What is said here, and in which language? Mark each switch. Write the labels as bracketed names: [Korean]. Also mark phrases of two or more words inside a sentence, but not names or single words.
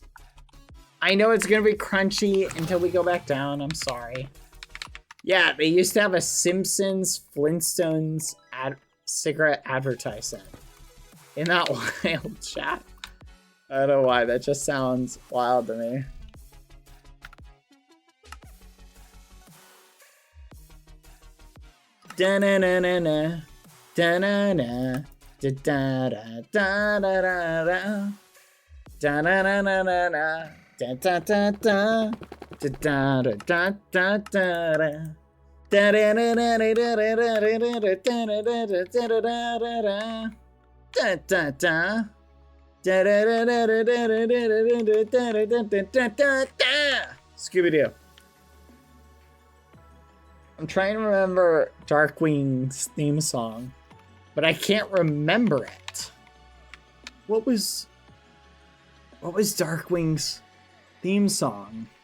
[English] I know it's gonna be crunchy until we go back down. I'm sorry. Yeah, they used to have a Simpsons Flintstones cigarette advertisement. Isn't that wild, chat? I don't know why. That just sounds wild to me. Da-na-na-na-na. Da-na-na. Da-da-da-da-da-da-da. Da-na-na-na-na-na. Da-da-da-da. Da-da-da-da-da-da. Da-da-da-da-da-da-da-da-da-da-da-da-da-da. Da-da-da. Da-da-da-da-da-da-da-da-da-da-da-da. Scooby-Doo. I'm trying to remember Darkwing's theme song, but I can't remember it. What was Darkwing's theme song?